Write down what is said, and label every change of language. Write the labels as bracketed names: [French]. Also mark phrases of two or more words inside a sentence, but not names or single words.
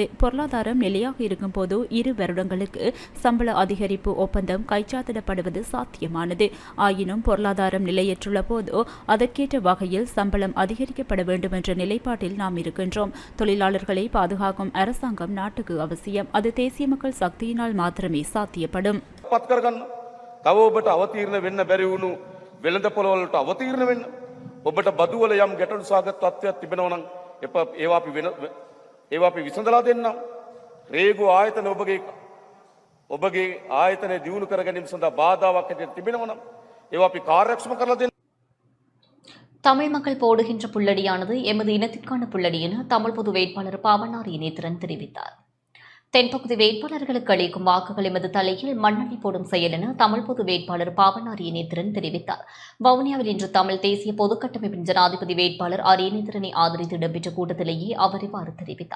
[Tamil] பொருளாதாரம் நிலையாக இருக்கும் போது 2 வருடங்களுக்கு சம்பள அதிகரிப்பு ஒப்பந்தம் கைச்சாத்திடப்படுவது சாத்தியமானது. ஆயினும் பொருளாதாரம் நிலையற்றுள்ள போது அதற்கேற்ற வகையில் சம்பளம் அதிகரிக்கப்பட வேண்டும் என்ற நிலைப்பாட்டில் நாம் இருக்கின்றோம். தொழிலாளர்களை பாதுகாக்கும் அரசாங்கம் நாட்டுக்கு அவசியம். அது தேசிய மக்கள் சக்தியினால் மாத்திரமே சாத்தியப்படும். [Sinhala] වෙළඳ පොළවලට අවතීර්ණ වෙන්න ඔබට බදු වල යම් ගැටලු සාගත තත්ත්වයක් තිබෙනවා නම් ඒවා අපි විසඳලා දෙන්නම්. රේගු ආයතන ඔබගේ ආයතනය දියුණු කර ගැනීම සඳහා බාධාවක් හැටියට තිබෙනවා නම් ඒවා අපි කාර්යක්ෂම කරලා දෙන්න. [Tamil] தமிழ் மக்கள் போடுகின்ற புள்ளடியானது எமது இனத்திற்கான புள்ளடி என தமிழ் பொது வேட்பாளர் பாவனார் இணைத்திறன் தெரிவித்தார். தென்பகுதி வேட்பாளர்களுக்கு அளிக்கும் வாக்குகள் எமது தலையில் மண்ணெண்ணி போடும் செயல் என தமிழ் பொது வேட்பாளர் பாவனார் இணைத்திறன் தெரிவித்தார். வவுனியாவில் இன்று தமிழ் தேசிய பொதுக்கட்டமைப்பின் ஜனாதிபதி வேட்பாளர் இணைத்திறனை ஆதரித்து இடம்பெற்ற கூட்டத்திலேயே அவர் இவ்வாறு தெரிவித்தார்.